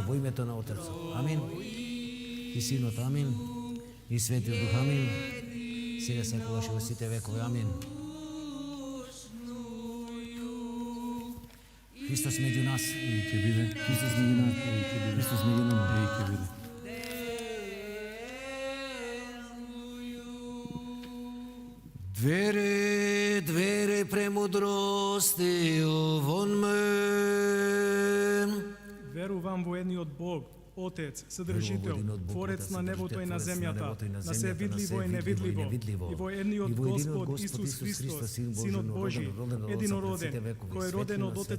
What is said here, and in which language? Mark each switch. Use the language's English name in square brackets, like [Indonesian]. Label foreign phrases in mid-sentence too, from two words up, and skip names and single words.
[Macedonian] Во името на Отецот. Амин. И Синот, амин. И Светиот Дух, амин. Сега секогаш и во сите векови, амин. Христос меѓу нас. И ќе биде. Христос меѓу нас. Христос меѓу нас. И ќе биде. [Church Slavic] Двери, двери премудрости вон ме. [Macedonian] Верувам во едниот Бог, Отец, Содржител, Верувам во едниот Бог, Творец Отец, на небото и Содржител, на Творец на земјата, небото и на на се земјата, видливо на и се невидливо, невидливо, и во едниот и во единиот Господ Господ Исус Исус Христос, Христос, Син Божи, Синот роден, Божи, роден од единороден, сите векови, кој е роден од светлина,